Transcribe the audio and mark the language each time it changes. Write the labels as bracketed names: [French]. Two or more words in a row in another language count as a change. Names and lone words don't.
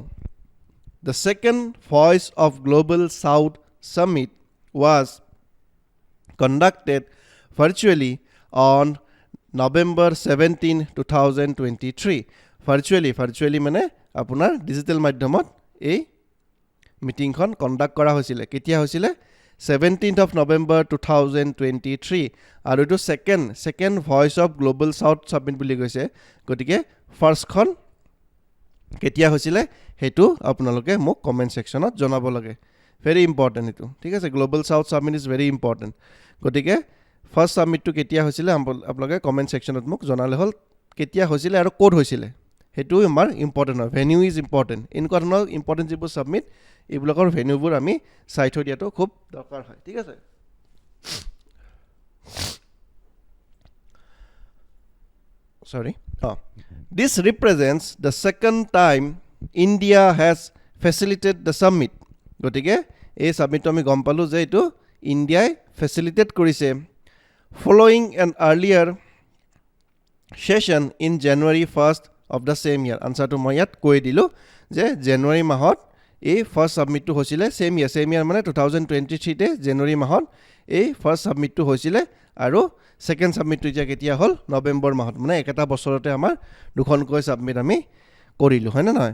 [English] The second Voice of Global South Summit was conducted virtually on November 17, 2023. [Assamese] ভাৰ্চুৱেলি মানে আপোনাৰ ডিজিটেল মাধ্যমত এই মিটিংখন কণ্ডাক্ট কৰা হৈছিলে। কেতিয়া হৈছিলে 17th of November 2023 আৰু এইটো [English] second Voice of Global South submit [Assamese] বুলি কৈছে। গতিকে ফাৰ্ষ্টখন কেতিয়া হৈছিলে সেইটো আপোনালোকে মোক [English] comment sectionত [Assamese] জনাব লাগে। [English] very important [Assamese] এইটো। ঠিক আছে। [English] Global South submit is very important. [Assamese] গতিকে ফাৰ্ষ্ট সাবমিটটো কেতিয়া হৈছিলে আপোনালোকে [English] comment sectionত [Assamese] মোক জনালে হ'ল কেতিয়া হৈছিলে আৰু ক'ত হৈছিলে সেইটো আমাৰ ইম্পৰ্টেণ্ট হয়। [English] Venue is important. [Assamese] এনেকুৱা ধৰণৰ ইম্পৰ্টেণ্ট যিবোৰ সাবমিট এইবিলাকৰ ভেনিউবোৰ আমি চাই থৈ দিয়াটো খুব দৰকাৰ হয়। ঠিক আছে। [English] This represents the second time India has facilitated the summit। [Assamese] গতিকে এই সাবমিটটো আমি গম পালোঁ যে এইটো ইণ্ডিয়াই ফেচিলিটেট কৰিছে [English] following an earlier session in January 1st of the same year। [Assamese] আনচাৰটো মই ইয়াত কৈ দিলোঁ যে জানুৱাৰী মাহত এই ফাৰ্ষ্ট সাবমিটটো হৈছিলে [English] same year [Assamese] মানে 2023তে জানুৱাৰী মাহত এই ফাৰ্ষ্ট সাবমিটটো হৈছিলে আৰু ছেকেণ্ড সাবমিটটো এতিয়া কেতিয়া হ'ল নৱেম্বৰ মাহত মানে একেটা বছৰতে আমাৰ দুখনকৈ সাবমিট আমি কৰিলোঁ হয়নে নহয়।